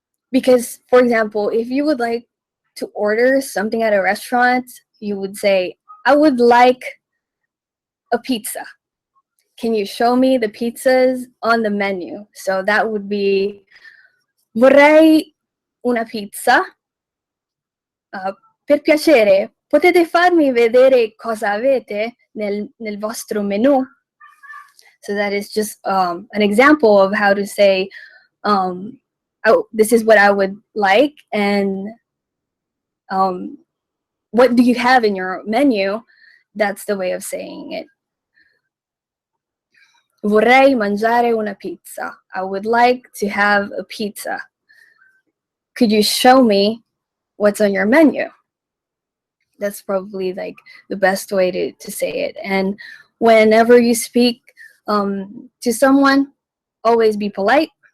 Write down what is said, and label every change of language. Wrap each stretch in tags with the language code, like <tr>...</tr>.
<en>Because, for example, if you would like to order something at a restaurant, you would say, I would like a pizza. Can you show me the pizzas on the menu? So that would be,</en> <it>vorrei una pizza. Per piacere, potete farmi vedere cosa avete nel vostro menu?</it> <en>So that is just an example of how to say, this is what I would like, and what do you have in your menu? That's the way of saying it.</en> <it>Vorrei mangiare una pizza.</it> <en>I would like to have a pizza. Could you show me what's on your menu? That's probably like the best way to say it. And whenever you speak to someone, always be polite.</en>